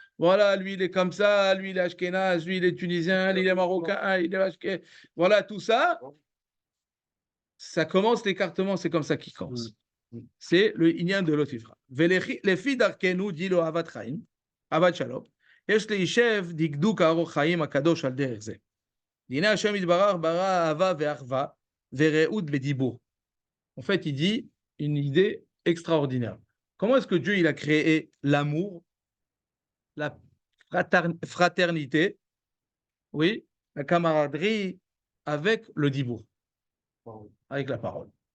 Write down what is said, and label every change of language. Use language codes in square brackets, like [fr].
[fr] Voilà, lui il est comme ça, lui il est ashkénaz, lui il est tunisien, lui il est marocain, il est ashkénaz. Voilà, tout ça, ça commence l'écartement, c'est comme ça qu'il commence. C'est le inyan de l'otifra. Les filles d'Arkenu dit le Avat Chaim, Avat Shalom, [he] יש להישב דקדוק הארוך חיים הקדוש על דרך זה. דיני השם יתברך ברא אהבה ואחווה ורעות בדיבור. [fr] En fait, il dit une idée extraordinaire. Comment est-ce que Dieu il a créé l'amour, la fraternité, oui, la camaraderie avec le dibour, avec la parole.